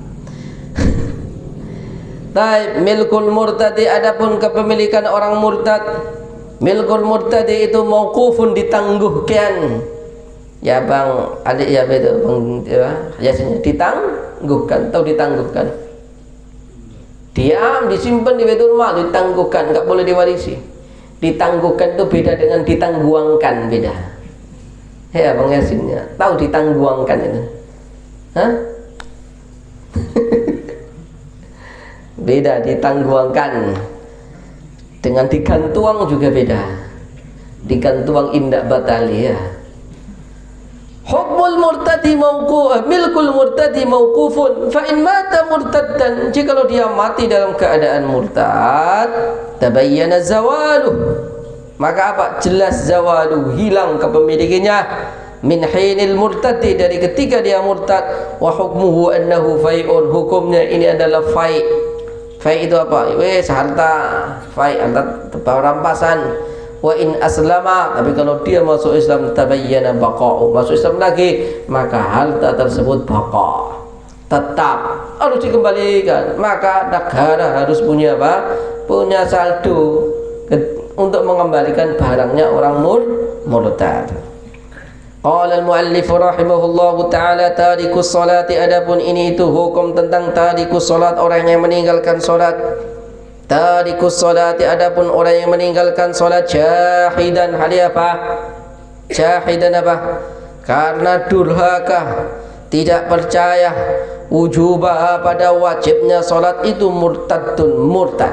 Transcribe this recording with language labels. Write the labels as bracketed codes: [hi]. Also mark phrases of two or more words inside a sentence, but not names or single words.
[ar] طيب ملك المرتد, [id] adapun kepemilikan orang murtad, [ar] ملك المرتد [id] itu mauqufun, ditangguhkan. Ya Bang adik ya betul Bang Yasin, ditangguhkan atau ditangguhkan. Diam, disimpan di Baitul Mal, ditangguhkan, nggak boleh diwarisi. Ditangguhkan itu beda dengan ditangguangkan, beda. Ya, Bang Yasinnya tahu ditangguangkan itu? Hah? Beda ditangguangkan dengan digantuang juga beda. [min] Digantuang indak batali ya. [ar] حكم المرتد ملك المرتد موقوف فإن مات مرتدا, [id] jikalau dia mati dalam keadaan murtad, [ar] تبين زواله, [id] maka apa? Jelas zawalu, hilang kepemilikannya, [ar] من حين المرتد, [id] dari ketika dia murtad, wa hukmuhu annahu fai'un, hukumnya ini adalah fai'. Fai' itu apa? Wes harta, fai' harta rampasan. [ar] وإن أسلم, [id] tapi kalau dia masuk Islam, [ar] تبين بقاء, [id] masuk Islam lagi, maka harta tersebut baqa', tetap harus dikembalikan. Maka negara harus punya apa? Punya saldo untuk mengembalikan barangnya orang murtad. [ar] قال المؤلف رحمه الله تعالى، تارك الصلاة, [id] adapun ini itu hukum tentang [ar] تارك الصلاة, [id] orang yang meninggalkan salat. [ar] تارك الصلاة, [id] adapun orang yang meninggalkan salat, jahidan, hal apa? Jahidan apa? Karena durhaka, tidak percaya wujubah, pada wajibnya salat itu, murtadun, murtad.